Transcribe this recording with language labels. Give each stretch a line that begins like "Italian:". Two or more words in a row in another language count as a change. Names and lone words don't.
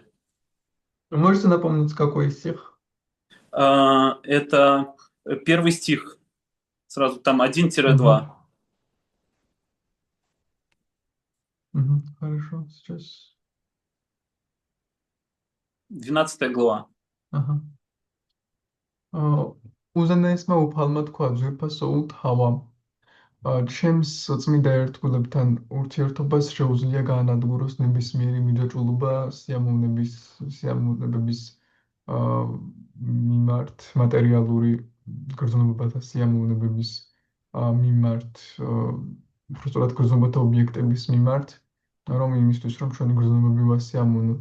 Russian: Можете напомнить, какой стих? Это первый стих, сразу там 1-2. Хорошо, сейчас. 12 глава. Ага.
Georgian: უზენაესმა უფალმა თქვა ძვირფასოულ თავამ, ჩემს წმინდა ერთგულებთან ურთიერთობას შეუძლია გაანადგუროს ნებისმიერი მიჯაჭვულობა სიამოვნებების მიმართ, მატერიალური გრძნობათა სიამოვნებების მიმართ, უბრალოდ გრძნობათა ობიექტების მიმართ, რომ იმისთვის, რომ ჩვენი გრძნობები ვასიამოვნოთ.